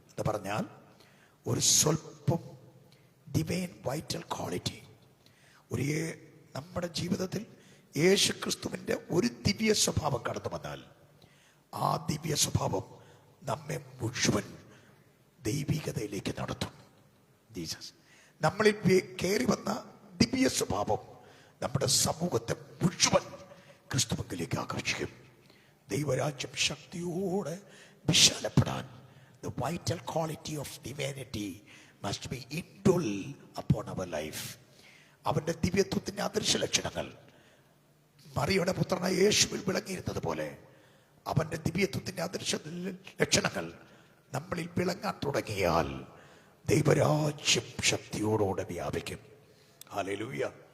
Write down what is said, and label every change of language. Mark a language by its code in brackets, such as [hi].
[ml] എന്ന് പറഞ്ഞാൽ ഒരു സ്വല്പം [en] divine vital quality, [ml] ഒരു നമ്മുടെ ജീവിതത്തിൽ യേശു ക്രിസ്തുവിൻ്റെ ഒരു ദിവ്യ സ്വഭാവം കടന്നു വന്നാൽ ആ ദിവ്യ സ്വഭാവം നമ്മെ മുഴുവൻ ദൈവികതയിലേക്ക് നടത്തും. ജീസസ് നമ്മളിൽ കയറി വന്ന ദിവ്യ സ്വഭാവം നമ്മുടെ സമൂഹത്തെ മുഴുവൻ ക്രിസ്തുവിലേക്ക് ആകർഷിക്കും. ദൈവരാജ്യം ശക്തിയോടെ വിശാലപ്പെടാൻ [en] the vital quality of divinity must be indwelt upon our life. [ml] അവന്റെ ദിവ്യത്വത്തിന്റെ അദൃശ്യ ലക്ഷണങ്ങൾ മറിയയുടെ പുത്രനായ യേശുവിൽ വിളങ്ങിയിരുന്നത് പോലെ അവന്റെ ദിവ്യത്വത്തിന്റെ അദൃശ്യ ലക്ഷണങ്ങൾ നമ്മളിൽ വിളങ്ങാൻ തുടങ്ങിയാൽ ദൈവരാജ്യം ശക്തിയോടെ വ്യാപിക്കും. ഹല്ലേലൂയ.